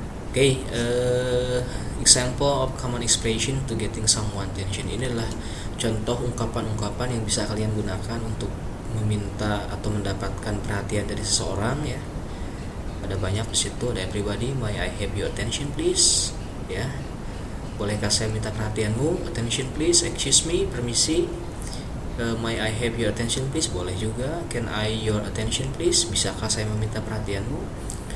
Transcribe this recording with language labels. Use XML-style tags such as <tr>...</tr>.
<en>Oke, example of common expression to getting someone attention.</en> <id>Ini adalah contoh ungkapan-ungkapan yang bisa kalian gunakan untuk meminta atau mendapatkan perhatian dari seseorang ya. Ada banyak di situ, ada</id> <en>everybody, may I have your attention please? Ya.</en> <id>Bolehkah saya minta perhatianmu?</id> <en>Attention please, excuse me,</en> <id>permisi.</id> <en>May I have your attention please?</en> <id>Boleh juga.</id> <en>Can I your attention please?</en> <id>Bisakah saya meminta perhatianmu?</id>